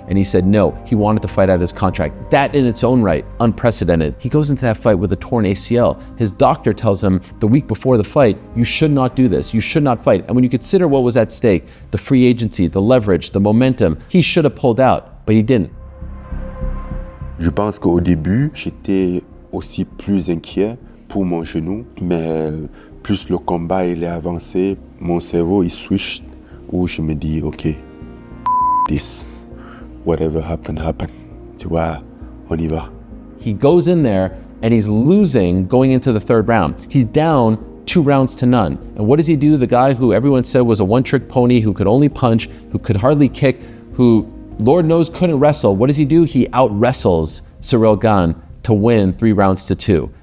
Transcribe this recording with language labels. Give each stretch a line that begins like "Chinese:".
English: And he said no, he wanted to fight out his contract. That in its own right, unprecedented. He goes into that fight with a torn ACL. His doctor tells him the week before the fight, you should not do this, you should not fight. And when you consider what was at stake, the free agency, the leverage, the momentum, he should have pulled out, but he didn't.
French: Je pense qu'au début, j'étais aussi plus inquiet pour mon genou, mais plus le combat il est avancé, mon cerveau il switch où je me dis ok,
English: this, whatever happened, happened.
French: Tu vois, on y va.
English: He goes in there and he's losing going into the 3rd round. He's down 2 rounds to none. And what does he do? The guy who everyone said was a one-trick pony, who could only punch, who could hardly kick, who Lord knows couldn't wrestle. What does he do? He out-wrestles Ciryl Gane to win 3 rounds to 2.